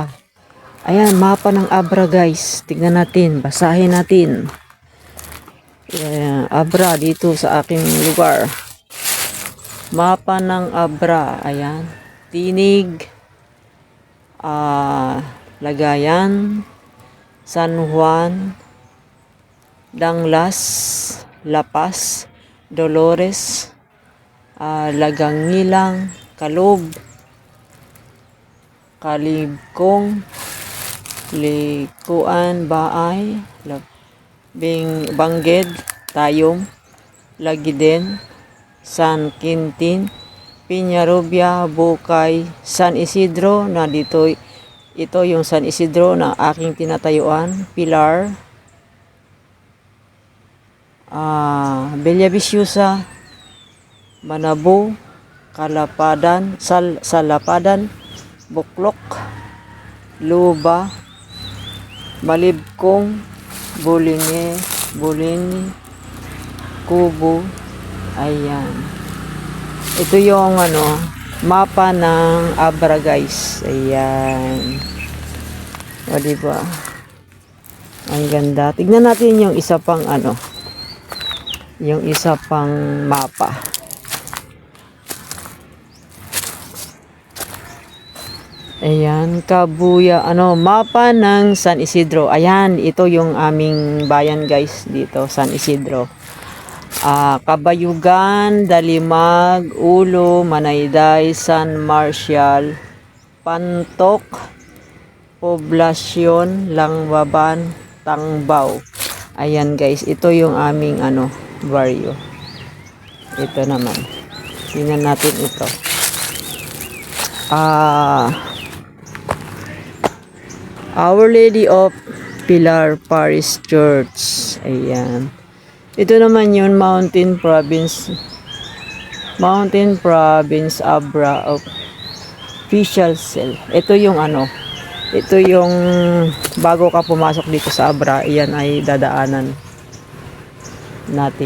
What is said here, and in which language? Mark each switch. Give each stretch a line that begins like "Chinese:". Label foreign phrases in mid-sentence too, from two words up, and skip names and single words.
Filipino: Ayan, mapa ng Abra, guys. Tingnan natin. Basahin natin. Ayan, Abra dito sa aking lugar. Mapa ng Abra. Ayan. Tinig. Lagayan. San Juan. Danglas. Lapas. Dolores. Lagangilang. Kalob. Kalibkong. Likuan. Baay. Bangged. Tayom. Lagiden. San Quintin, Peñarobia, Bukay, San Isidro, na dito, ito yung San Isidro na aking tinatayuan, Pilar, Bellaviciosa, Manabo, Kalapadan, Salapadan, Buklok, Luba, Malibkong, Bulini, Kubo. Ayan. Ito yung ano, mapa ng Abra, guys. Ayan. O, diba? Ang ganda. Tignan natin yung isa pang ano. Yung isa pang mapa. Ayan, Kabuya, mapa ng San Isidro. Ayan, ito yung aming bayan guys dito, San Isidro. Kabayugan, Dalimag, Ulo, Manayday, San Marcial, Pantok, Poblasyon, Langbaban, Tangbao. Ayan guys, ito yung aming baryo. Ito naman. Tingnan natin ito. Our Lady of Pilar Parish Church. Ayan. Ito naman yun, Mountain Province, Abra of Official Cell. Ito yung ito yung bago ka pumasok dito sa Abra, iyan ay dadaanan natin.